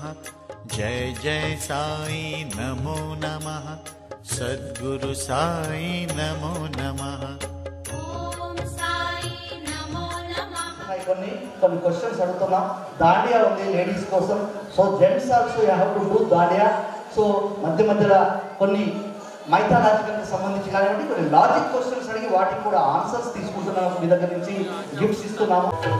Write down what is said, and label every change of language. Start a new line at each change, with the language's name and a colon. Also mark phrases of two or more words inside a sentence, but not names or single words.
Sanskrit: जय जय साई नमो नमः। सद्गुरु साई नमो नमः। ॐ साई नमो नमः।
Telugu: కొన్ని క్వశ్చన్స్ అడుగుతున్నాం. దాండియా ఉంది లేడీస్ కోసం.
English: So gents also you have to do dandiya.
Telugu: సో మధ్య మధ్యలో కొన్ని మైథాలజికల్కి సంబంధించి కానివ్వండి కొన్ని లాజిక్ క్వశ్చన్స్ అడిగి వాటికి కూడా ఆన్సర్స్ తీసుకుంటున్నాము. మీ దగ్గర నుంచి గిఫ్ట్స్ ఇస్తున్నాము.